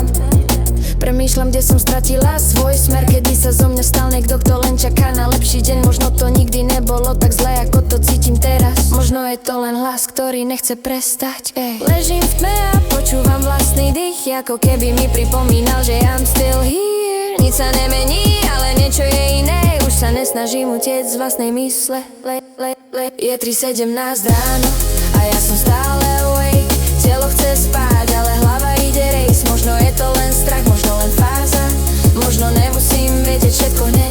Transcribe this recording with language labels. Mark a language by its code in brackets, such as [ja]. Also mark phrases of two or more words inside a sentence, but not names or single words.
[sk] Premýšľam, kde som stratila svoj smer. Kedy sa zo mňa stal niekto, kto len čaká na lepší deň. Možno to nikdy nebolo tak zle, ako to cítim teraz. Možno je to len hlas, ktorý nechce prestať. Ležím v tme a počúvam vlastný dých, ako keby mi pripomínal, že [en] I'm still here. [sk] Nic sa nemení, ale niečo je iné. Už sa nesnažím utiecť z vlastnej mysle. Je 3:17 ráno a ja som stále awake. Telo chce spať, ale hlava ide rejsť. Možno je to len strach, možno len fáza. Možno nemusím vedieť všetko hneď.